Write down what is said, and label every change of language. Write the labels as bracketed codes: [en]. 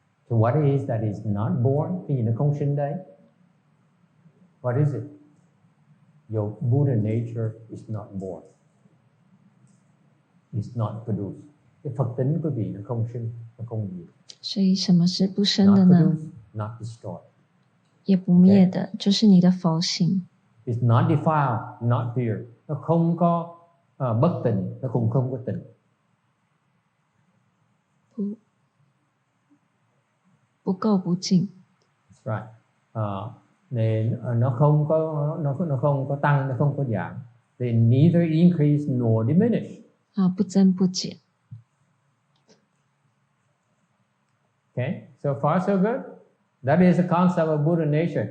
[en] So what is that is not born? [vi] Cái gì nó không sinh đấy? [en] What is it? Your Buddha nature is not born. It's not produced. [vi] Cái Phật tính của vị nó không sinh, nó không diệt. [zh] 所以什么是不生的呢？ [en] Not produced, not destroyed. [zh] 也不灭的，就是你的佛性。 [en] It's not defiled, not pure. [vi] Nó không có bất tịnh, nó cũng không có tịnh. [zh] 不垢不净。 [en] That's right. [vi] Nên nó không có tăng, nó không có giảm. [en] They neither increase nor diminish. [zh] 不增不减。 [en] Okay, so far so good. That is the concept of Buddha nature.